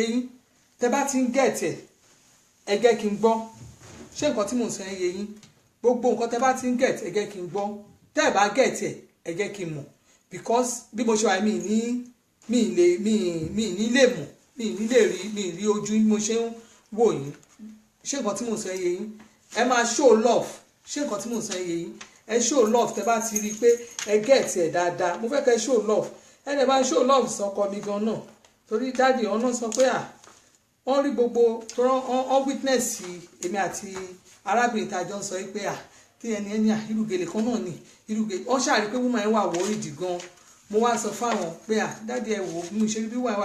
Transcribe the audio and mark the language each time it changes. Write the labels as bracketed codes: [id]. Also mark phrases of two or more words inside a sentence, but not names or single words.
[yo] yín tẹ bá ti ń gẹ̀ẹ́tì ẹ jẹ́ kí n gbọ́ ṣé nǹkan tí mò ń sọ ẹ yé yín gbogbo nǹkan tẹ bá ti ń gẹ̀ẹ́tì ẹ jẹ́ kí n gbọ́ tẹ́ ẹ bá gẹ̀ẹ́tì ẹ jẹ́ kí n mọ̀ because bí mo ṣe wà mí ní lè mọ̀ ní lè rí ojú bí mo ṣe ń wò yín ṣé nǹkan tí mò ń sọ ẹ yé yín ẹ máa [en] show love [yo] ṣé nǹkan tí mò ń sọ ẹ yé yín ẹ [en] show love [yo] tẹ bá ti rí i pé ẹ gẹ̀ẹ́tì ẹ dáadáa mo fẹ́ kẹ́ [en] show love [yo] ẹ dẹ̀ máa [en] show love [yo] sọkọ mi gan náà torí dáàdì ọ̀nà sọ pé wọ́n rí gbogbo tó wọ́n witness èmi àti arábìnrin tá a jọ ń sọ pé tí ẹni irúgèlè kan náà ni irúgèlè wọ́n ṣàrí pé woman yẹn wà worried gan mo wá sọ fáwọn pé dáàdì ẹ wò mo ṣe bí woman